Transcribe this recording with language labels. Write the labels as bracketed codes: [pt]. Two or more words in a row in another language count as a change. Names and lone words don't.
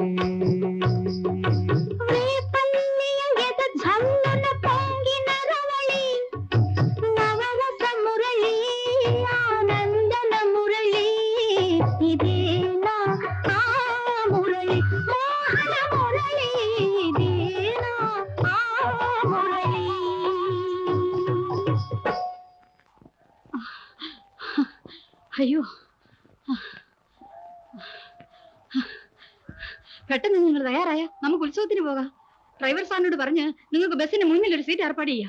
[te] రేపల్లియ ఎద ఝల్లున పొంగిన రవళి నవరస మురళి ఆనందన మురళి ఇదేనా ఆ మురళి మోహన మురళి ఇదేనా ఆ మురళి [ml] അയ്യോ പെട്ടെന്ന് നിങ്ങൾ തയ്യാറായ നമുക്ക് ഉത്സവത്തിന് പോകാം ഡ്രൈവർ സാറിനോട് പറഞ്ഞ് നിങ്ങൾക്ക് ബസ്സിന് മുന്നിൽ ഒരു സീറ്റ് ഏർപ്പാട് ചെയ്യാം.